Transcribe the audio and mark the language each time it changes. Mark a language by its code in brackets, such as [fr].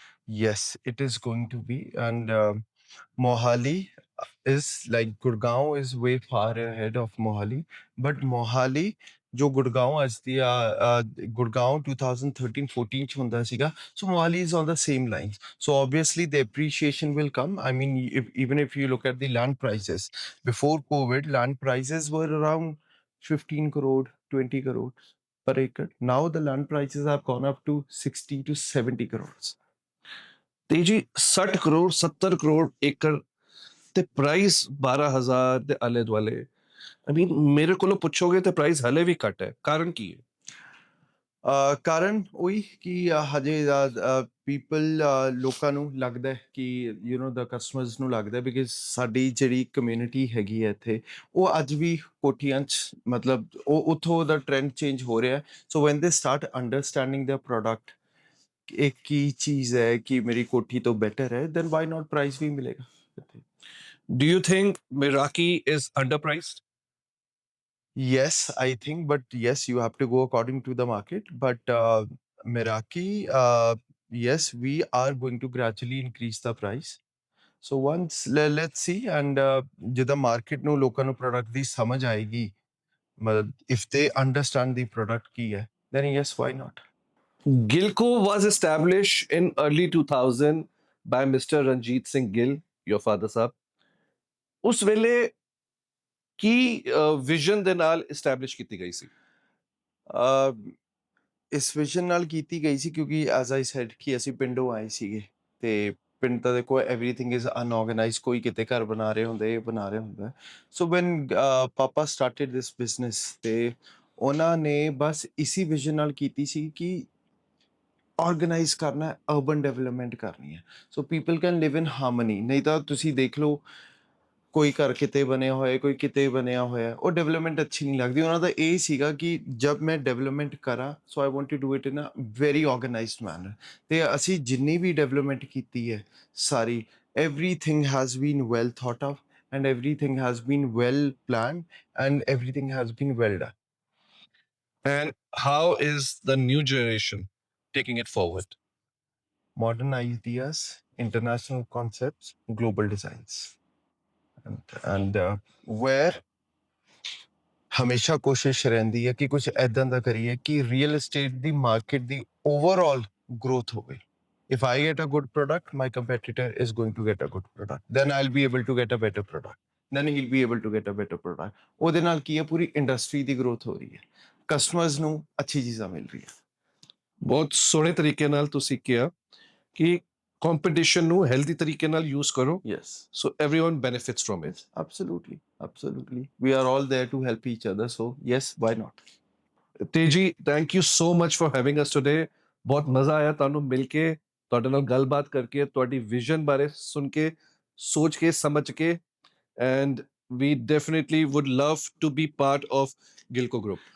[en] Yes, it is going to be, and Mohali is like Gurgaon is way far ahead of Mohali, but Mohali जो Gurgaon as the Gurgaon 2013-14 [pa] ਚ ਹੁੰਦਾ ਸੀਗਾ [en] so Mohali is on the same lines so obviously the appreciation will come. I mean even if you look at the land prices before COVID land prices were around 15 crore 20 crores per acre. Now the land prices have gone up to 60 to 70 crores. [pa] ਤੇ ਜੀ 60 ਕਰੋੜ 70 ਕਰੋੜ ਏਕੜ ਤੇ price 12,000 ਦੇ ਆਲੇ ਦੁਆਲੇ [en] I mean, [pa] ਮੇਰੇ ਕੋਲੋਂ ਪੁੱਛੋਗੇ ਤੇ ਪ੍ਰਾਈਸ ਹਲੇ ਵੀ ਘੱਟ ਹੈ, ਕਾਰਨ ਕੀ ਹੈ? ਕਾਰਨ ਉਹੀ ਕਿ ਹਜੇ ਪੀਪਲ ਲੋਕਾਂ ਨੂੰ ਲੱਗਦਾ ਹੈ ਕਿ ਦਾ ਕਸਟਮਰਸ ਨੂੰ ਲੱਗਦਾ ਬਿਕਾਜ਼ ਸਾਡੀ ਜਿਹੜੀ ਕਮਿਊਨਿਟੀ ਹੈਗੀ ਹੈ ਇੱਥੇ, ਉਹ ਅੱਜ ਵੀ ਕੋਠੀਆਂ 'ਚ ਮਤਲਬ ਉਹ ਉੱਥੋਂ ਦਾ ਟ੍ਰੈਂਡ ਚੇਂਜ ਹੋ ਰਿਹਾ। [en] so when they start understanding the product, [pa] ਇੱਕ ਕੀ ਚੀਜ਼ ਹੈ ਕਿ ਮੇਰੀ ਕੋਠੀ ਤੋਂ ਬੈਟਰ ਹੈ, [en] then why not [pa] ਪ੍ਰਾਈਸ ਵੀ ਮਿਲੇਗਾ ਇੱਥੇ। [en] Do you think Meraki is underpriced? Yes, I think, but yes, you have to go according to the market. But Meraki, yes, we are going to gradually increase the price. So once let's see, and [pa] ਜਿੱਦਾਂ market ਨੂੰ ਲੋਕਾਂ ਨੂੰ product ਦੀ ਸਮਝ ਆਏਗੀ, ਮਤਲਬ [en] if they understand the product ਕੀ ਹੈ, then yes, why not? Gilco was established in early 2000 by Mr. Ranjit Singh Gill, your father ਸਾਹਿਬ। [pa] ਉਸ ਵੇਲੇ ਕੀ ਵਿਜ਼ਨ ਦੇ ਨਾਲ ਐਸਟੈਬਲਿਸ਼ ਕੀਤੀ ਗਈ ਸੀ? ਅਹ, ਇਸ ਵਿਜ਼ਨ ਨਾਲ ਕੀਤੀ ਗਈ ਸੀ ਕਿਉਂਕਿ [en] as I said [pa] ਕਿ ਅਸੀਂ ਪਿੰਡੋਂ ਆਏ ਸੀਗੇ ਤੇ ਪਿੰਡ ਤਾਂ ਦੇਖੋ [en] everything is unorganised, [pa] ਕੋਈ ਕਿਤੇ ਘਰ ਬਣਾ ਰਹੇ ਹੁੰਦੇ, ਇਹ ਬਣਾ ਰਹੇ ਹੁੰਦਾ। [en] so when papa started this business [pa] ਤੇ ਉਹਨਾਂ ਨੇ ਬਸ ਇਸੀ ਵਿਜ਼ਨ ਨਾਲ ਕੀਤੀ ਸੀ ਕਿ ਆਰਗੇਨਾਈਜ਼ ਕਰਨਾ, ਅਰਬਨ ਡਿਵੈਲਪਮੈਂਟ ਕਰਨੀ ਹੈ, [en] So people can live in harmony. [pa] ਨਹੀਂ ਤਾਂ ਤੁਸੀਂ ਦੇਖ ਲਓ ਕੋਈ ਘਰ ਕਿਤੇ ਬਣਿਆ ਹੋਇਆ, ਕੋਈ ਕਿਤੇ ਬਣਿਆ ਹੋਇਆ, ਉਹ ਡਿਵੈਲਪਮੈਂਟ ਅੱਛੀ ਨਹੀਂ ਲੱਗਦੀ। ਉਹਨਾਂ ਦਾ ਇਹ ਸੀਗਾ ਕਿ ਜਦ ਮੈਂ ਡਿਵੈਲਪਮੈਂਟ ਕਰਾਂ, [en] So I want to do it in a very organised manner. [pa] ਤੇ ਅਸੀਂ ਜਿੰਨੀ ਵੀ ਡਿਵੈਲਪਮੈਂਟ ਕੀਤੀ ਹੈ ਸਾਰੀ, [en] everything has been well thought of and everything has been well planned and everything has been well done. And how is the new generation taking it forward? Modern ideas, international concepts, global designs, and where [pa] ਹਮੇਸ਼ਾ ਕੋਸ਼ਿਸ਼ ਰਹਿੰਦੀ ਹੈ ਕਿ ਕੁਝ ਐਦਾਂ ਦਾ ਕਰੀਏ ਕਿ real estate ਦੀ market ਦੀ overall growth ਹੋਵੇ। [en] If I get a good product, my competitor is going to get a good product. Then I'll be able to get a better product. Then he'll be able to get a better product. [pa] ਉਹਦੇ ਨਾਲ ਕੀ ਹੈ, ਪੂਰੀ industry ਦੀ growth ਹੋ ਰਹੀ ਹੈ, customers ਨੂੰ ਅੱਛੀ ਚੀਜ਼ਾਂ ਮਿਲ ਰਹੀਆਂ। ਬਹੁਤ ਸੋਹਣੇ ਤਰੀਕੇ ਨਾਲ ਤੁਸੀਂ ਕਿਹਾ ਕਿ ਕੰਪੀਟੀਸ਼ਨ ਨੂੰ ਹੈਲਦੀ ਤਰੀਕੇ ਨਾਲ ਯੂਜ਼ ਕਰੋ, [en] Yes. so everyone benefits from it. Yes, absolutely, absolutely. We are all there to help each other. So yes, why not? [pa] Teji, [en] Thank you so much for having us today. [pa] ਬਹੁਤ ਮਜ਼ਾ ਆਇਆ ਤੁਹਾਨੂੰ ਮਿਲ ਕੇ, ਤੁਹਾਡੇ ਨਾਲ ਗੱਲਬਾਤ ਕਰਕੇ, ਤੁਹਾਡੀ ਵਿਜ਼ਨ ਬਾਰੇ ਸੁਣ ਕੇ, ਸੋਚ ਕੇ, ਸਮਝ ਕੇ, [en] And we definitely would love to be part of Gillco group.